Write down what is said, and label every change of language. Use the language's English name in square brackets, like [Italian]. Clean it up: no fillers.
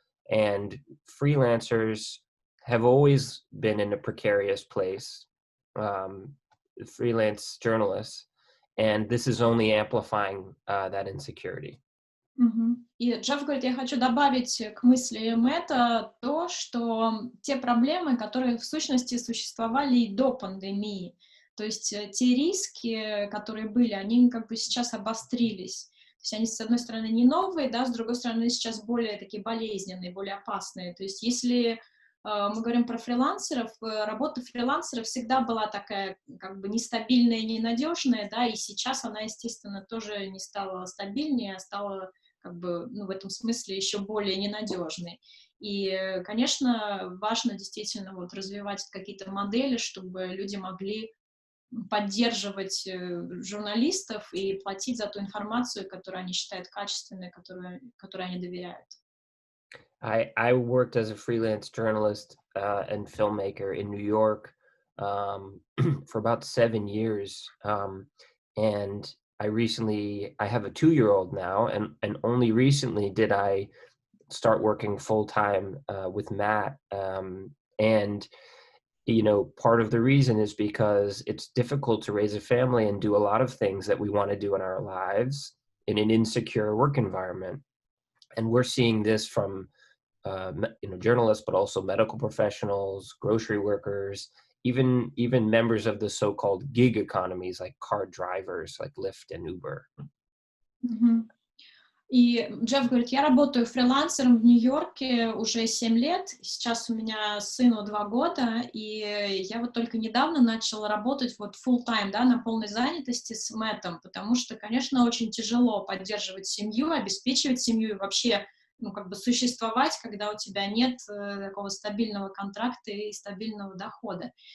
[English] And freelancers have always been in a precarious place, freelance journalists, and this is only amplifying that insecurity. [Russian] И Джефф говорит, я хочу добавить к мысли Мэтта то, что те проблемы, которые в сущности существовали и до пандемии, то есть те риски, которые были, они как бы сейчас обострились. То есть они, с одной стороны, не новые, да, с другой стороны, сейчас более такие болезненные, более опасные. То есть если мы говорим про фрилансеров, работа фрилансера всегда была такая как бы нестабильная, ненадежная, да, и сейчас она, естественно, тоже не стала стабильнее, а стала как бы, ну, в этом смысле еще более ненадежной. И, конечно, важно действительно вот развивать какие-то модели, чтобы люди могли поддерживать журналистов и платить за ту информацию, которую они считают качественной, которой они доверяют. [English] I worked as a freelance journalist and filmmaker in New York for about 7 years. And I have a 2-year-old now, and only recently did I start working full-time with Matt. And, you know, part of the reason is because it's difficult to raise a family and do a lot of things that we want to do in our lives in an insecure work environment. And we're seeing this from journalists, but also medical professionals, grocery workers, even members of the so-called gig economies, like car drivers, like Lyft and Uber. [Russian] И Джефф говорит, я работаю фрилансером в Нью-Йорке уже 7 лет, сейчас у меня сыну 2 года, и я вот только недавно начала работать вот full-time, да, на полной занятости с Мэттом, потому что, конечно, очень тяжело поддерживать семью, обеспечивать семью и вообще, ну, как бы существовать, когда у тебя нет такого стабильного контракта и стабильного дохода.